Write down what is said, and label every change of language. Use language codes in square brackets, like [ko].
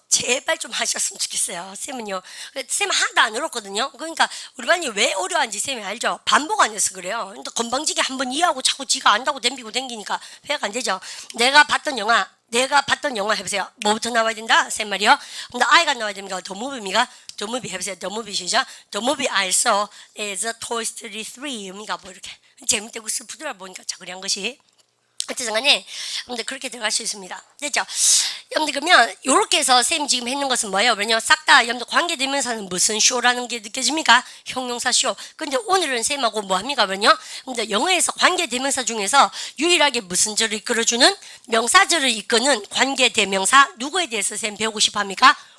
[ko] 제발 좀 하셨으면 좋겠어요. 쌤은요. 쌤 하나도 안 어렵거든요. 그러니까 우리 반이 왜 어려운지 쌤이 알죠? 반복 안 해서 그래요. 근데 건방지게 한번 이해하고 자꾸 지가 안다고 댐비고 댕기니까 회화가 안 되죠. 내가 봤던 영화 해보세요. 뭐부터 나와야 된다? 쌤 말이요. 근데 I가 나와야 됩니까? [en] The movie [ko] 입니까? [en] The movie 해보세요. The movie 시작. The movie I saw is Toy Story 3입니까? [ko] 뭐 이렇게 재밌다고 스프드라 보니까 자그리 한 것이 어쨌든 간에 여러분들 그렇게 들어갈 수 있습니다. 됐죠? 여러분들 그러면 이렇게 해서 쌤이 지금 했는 것은 뭐예요? 왜냐면 싹 다 여러분들 관계대명사는 무슨 쇼라는 게 느껴집니까? 형용사 쇼. 근데 오늘은 쌤하고 뭐 합니까? 왜냐? 근데 영어에서 관계대명사 중에서 유일하게 무슨 절을 이끌어주는 명사절을 이끄는 관계대명사 누구에 대해서 쌤 배우고 싶어 합니까?